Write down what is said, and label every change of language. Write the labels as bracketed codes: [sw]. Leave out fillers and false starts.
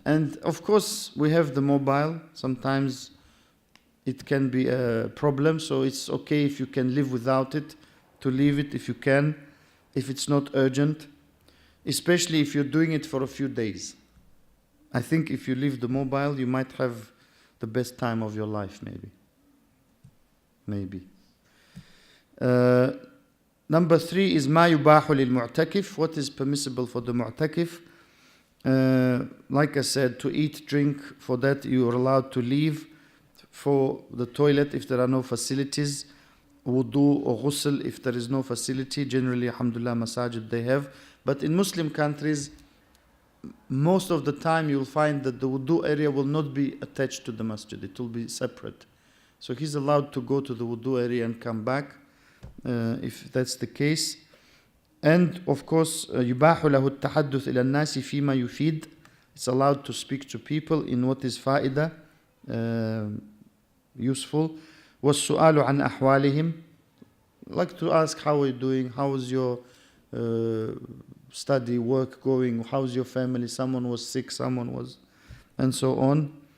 [en] And of course we have the mobile, sometimes it can be a problem, so it's okay if you can live without it, to leave it if you can, if it's not urgent, especially if you're doing it for a few days. I think if you leave the mobile, you might have the best time of your life, maybe. Number 3 is [ar] ما يباح للمعتكف. [en] What is permissible for the mu'takif? Like I said, to eat, drink, for that you are allowed to leave. For the toilet, if there are no facilities, wudu or ghusl, if there is no facility, generally, alhamdulillah, masajid they have. But in Muslim countries, most of the time you'll find that the wudu area will not be attached to the masjid, it will be separate. So he's allowed to go to the wudu area and come back, if that's the case. And of course, [ar] يباح له التحدث إلى الناس فيما يفيد. [en] It's allowed to speak to people in what is faida, useful. [ar] والسؤال عن أحوالهم. [en] Like to ask, how are you doing? How is your study, work going? How's your family? Someone was sick, someone was, and so on.